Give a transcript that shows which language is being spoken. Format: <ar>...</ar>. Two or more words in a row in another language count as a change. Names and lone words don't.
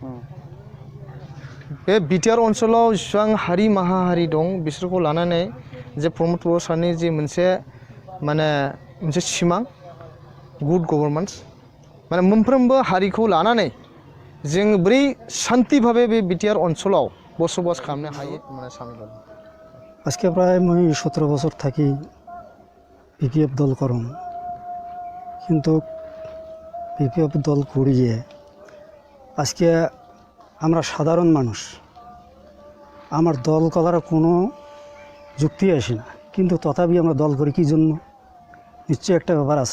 <brx>बे बिटिआर ओनसोलाव जेसेबां हारि माहाहारि दं बिसोरखौ लानानै जे प्रमद बर' सारनि जि मोनसे माने मोनसे सिमां</brx> <en>good governance</en> <brx>माने मोनफ्रोमबो हारिखौ लानानै जों बोरै शान्ति भावे बे बिटिआर ओनसोलाव बसबास खालामनो हायो माने सानदों।</brx> <bn>আজকে প্রায় মই 17 বছর থাকি বিপিএফ দল করম কিন্তু বিপিএফ দল করিয়ে আজকে আমরা সাধারণ মানুষ আমার দল করার কোনো যুক্তি আসে না কিন্তু তথাপি আমরা দল করি কি জন্য নিশ্চয়ই একটা ব্যাপার আছে।</bn>